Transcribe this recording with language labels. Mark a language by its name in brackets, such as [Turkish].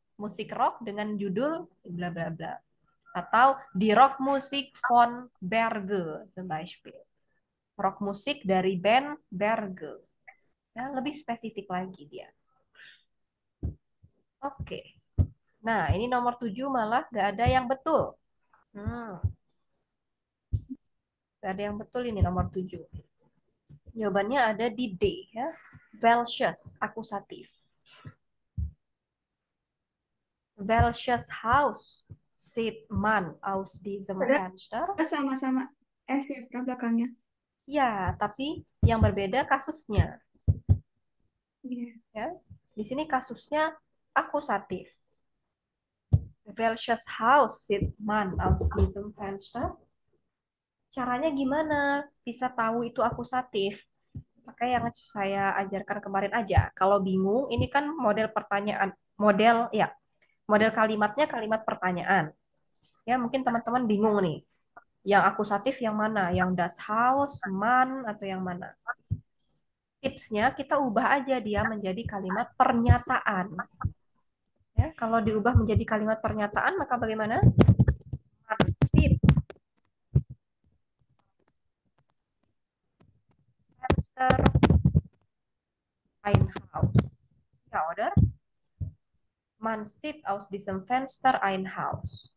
[Indonesian] Musik rock dengan judul bla bla bla. Atau di rock musik [German] von Berge zum Beispiel. [Indonesian] Rock musik dari band Berge. Ya, lebih spesifik lagi dia. Oke. Nah, ini nomor 7 malah nggak ada yang betul. Hmm, nggak ada yang betul ini nomor 7. Jawabannya ada di D ya. Welches akusatif. [German] Welches Haus sieht man aus diesem [Indonesian] padahal [German] Fenster? [Indonesian] sama-sama S ya belakangnya. Ya, tapi yang berbeda kasusnya. Iya. Ya, di sini kasusnya akusatif. [German] Welches Haus sieht man aus diesem Fenster? [Indonesian] Caranya gimana bisa tahu itu akusatif? Pakai yang saya ajarkan kemarin aja. Kalau bingung, ini kan model pertanyaan, model kalimatnya kalimat pertanyaan. Ya, mungkin teman-teman bingung nih. Yang akusatif yang mana? Yang das Haus, man, atau yang mana? Tipsnya kita ubah aja dia menjadi kalimat pernyataan. Ya, kalau diubah menjadi kalimat pernyataan, maka bagaimana? [German] Man sieht Fenster ein Haus. Ja, oder? Man sieht aus diesem Fenster ein Haus.